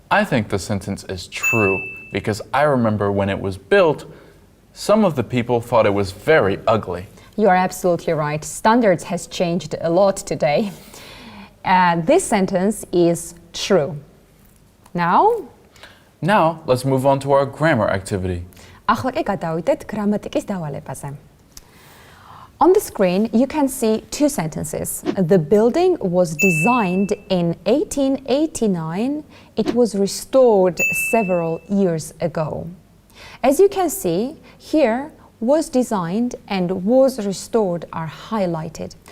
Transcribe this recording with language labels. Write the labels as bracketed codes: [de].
[en] I think the sentence is true because I remember when it was built, some of the people thought it was very ugly. You are absolutely right. Standards has changed a lot today. This sentence is true. Now, let's move on to our grammar activity. [ka] ახლა კი გადავიდეთ გრამატიკის დავალებაზე. [en] On the screen, you can see two sentences. The building was designed in 1889. It was restored several years ago. As you can see, here, was designed and was restored are highlighted.